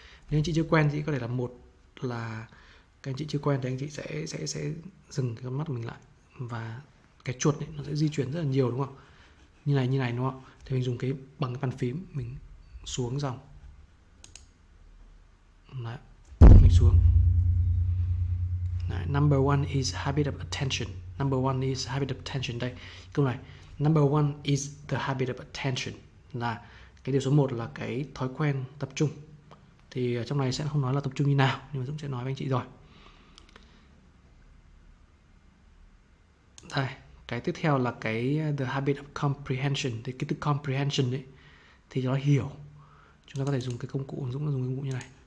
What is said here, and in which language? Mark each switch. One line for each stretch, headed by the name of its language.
Vietnamese: Nếu anh chị chưa quen thì có thể là một là các anh chị chưa quen thì anh chị sẽ dừng cái con mắt của mình lại, và cái chuột ấy, nó sẽ di chuyển rất là nhiều đúng không? Như này đúng không? Thì mình dùng bằng cái bàn phím mình xuống dòng. Đấy, mình xuống. Đấy,
English: number one is habit of attention. Number one is habit of attention.
Vietnamese: Đây, câu này.
English: Number one is the habit of attention.
Vietnamese: Là cái điều số 1 là cái thói quen tập trung. Thì trong này sẽ không nói là tập trung như nào, nhưng mà Dũng sẽ nói với anh chị rồi. Đây, cái tiếp theo là cái
English: the habit of comprehension.
Vietnamese: Thì cái từ comprehension ấy thì nó hiểu. Chúng ta có thể dùng cái công cụ, Dũng dùng công cụ như này.